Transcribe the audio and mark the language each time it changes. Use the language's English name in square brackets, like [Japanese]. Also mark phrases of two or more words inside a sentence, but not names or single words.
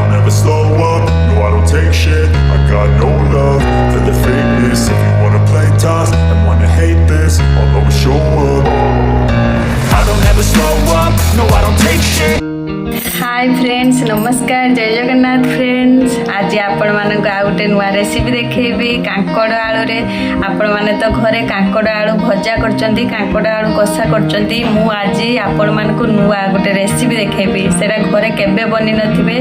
[English] never slow up, no I don't take shit. I got no love for the fakeness. If you wanna play tough and wanna hate this, I'll always show up. I don't ever slow up, no I don't take shit. Hi friends, [Odia] ନମସ୍କାର, ଜୟ ଜଗନ୍ନାଥ ଫ୍ରେଣ୍ଡସ୍। ଆଜି ଆପଣ ମାନଙ୍କୁ ଆ ଗୋଟେ ନୂଆ ରେସିପି ଦେଖେଇବି କାଙ୍କଡ଼ ଆଳୁ ରେ। ଆପଣ ମାନେ ତ ଘରେ କାଙ୍କଡ଼ ଆଳୁ ଭଜା କରୁଛନ୍ତି, କାଙ୍କଡ଼ ଆଳୁ କଷା କରୁଛନ୍ତି। ମୁଁ ଆଜି ଆପଣ ମାନଙ୍କୁ ନୂଆ ଗୋଟେ ରେସିପି ଦେଖେଇବି, ସେଇଟା ଘରେ କେବେ ବନି ନଥିବ।